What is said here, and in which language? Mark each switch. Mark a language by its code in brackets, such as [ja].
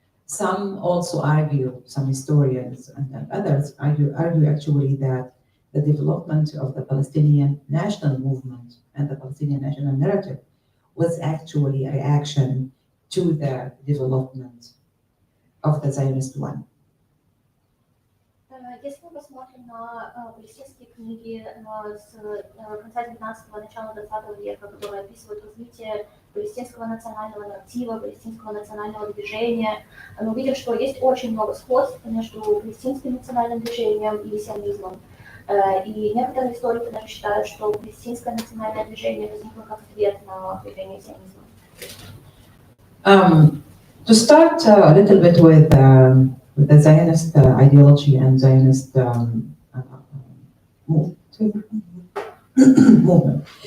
[en] Some also argue, some historians and others argue actually that the development of the Palestinian national movement and the Palestinian national narrative was actually a reaction to the development of the Zionist one. [ru] Если мы посмотрим на палестинские книги с конца 19-го, начала 20 века, которые описывают развитие палестинского национального нарратива, палестинского национального движения, мы увидим, что есть очень много сходств между палестинским национальным движением и сионизмом. И некоторые историки даже считают, что палестинское национальное движение возникло как ответ на появление сионизма. [en] To start a little bit with the Zionist ideology and Zionist movement.